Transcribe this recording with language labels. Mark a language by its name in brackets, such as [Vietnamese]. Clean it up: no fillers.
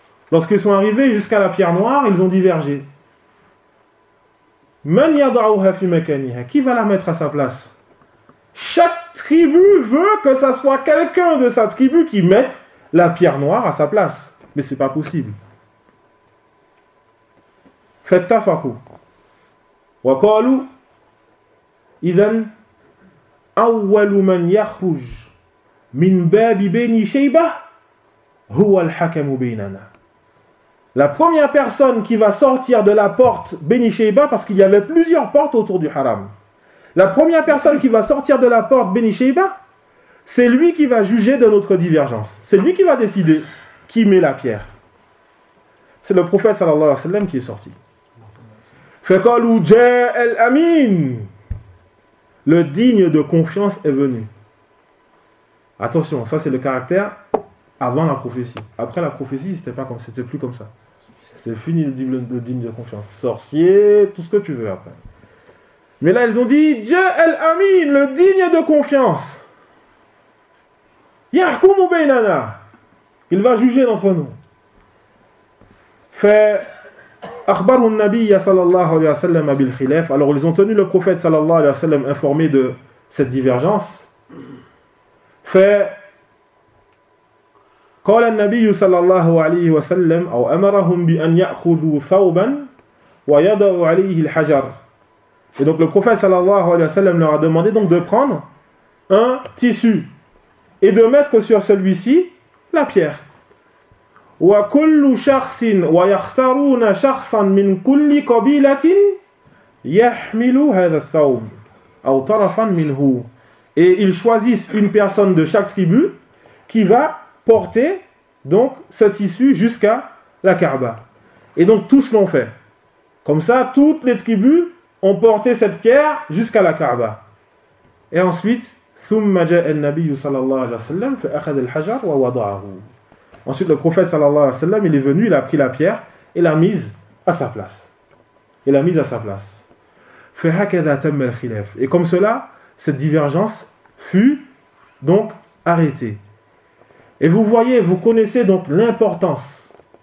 [French] Lorsqu'ils sont arrivés jusqu'à la pierre noire, ils ont divergé. [Arabic] من يضعها في مكانها؟ [French] Qui va la mettre à sa place? Chaque tribu veut que ça soit quelqu'un de sa tribu qui mette la pierre noire à sa place, mais c'est pas possible. [Arabic] فاتفقوا وقالوا إذن أول من يخرج من باب بني شيبة هو الحكم بيننا. [French] La première personne qui va sortir de la porte Beni Sheiba, parce qu'il y avait plusieurs portes autour du haram, la première personne qui va sortir de la porte Beni Sheiba, c'est lui qui va juger de notre divergence. C'est lui qui va décider qui met la pierre. C'est le prophète sallallahu alayhi wa sallam qui est sorti. [Arabic] Fekalu Jael Amin. [French] Le digne de confiance est venu. Attention, ça c'est le caractère avant la prophétie. Après la prophétie, c'était pas comme, c'était plus comme ça. C'est fini le digne de confiance. Sorcier, tout ce que tu veux après. Mais là, ils ont dit Jael Amin, le digne de confiance. [Arabic] Yahkoum Beinana. [French] Il va juger d'entre nous. Fait. [Arabic] Akhbarou an-Nabi sallallahu alayhi wa sallam bil khilaf. [French] Alors ils ont tenu le prophète sallallahu alayhi wa sallam informé de cette divergence. Fait. [Arabic] قال النبي صلى الله عليه وسلم أو أمرهم بأن يأخذوا ثوبا ويضعوا عليه الحجر. [French] Et donc le prophète صلى الله عليه وسلم leur a demandé donc de prendre un tissu et de mettre sur celui-ci la pierre. [Arabic] وكل شخص ويختارون شخصا من كل قبيلة يحمل هذا الثوب أو طرفا منه. [French] Et ils choisissent une personne de chaque tribu qui va porter donc ce tissu jusqu'à la Kaaba. Et donc tous l'ont fait. Comme ça, toutes les tribus ont porté cette pierre jusqu'à la Kaaba. Et ensuite, [Arabic] ثُمَّ جَاءَ النَّبِيُّ صَلَى اللَّهُ عَلَيْهِ وَسَلَّمْ فَأَخَذَ الْحَجَرْ وَوَضَعَهُ. [French] Ensuite, le prophète صلى الله عليه وسلم, il est venu, il a pris la pierre et l'a mise à sa place. [Arabic] فَهَكَذَا تَمَّ الْخِلَافِ. [French] Et comme cela, cette divergence fut donc arrêtée. Et vous voyez, vous connaissez donc l'importance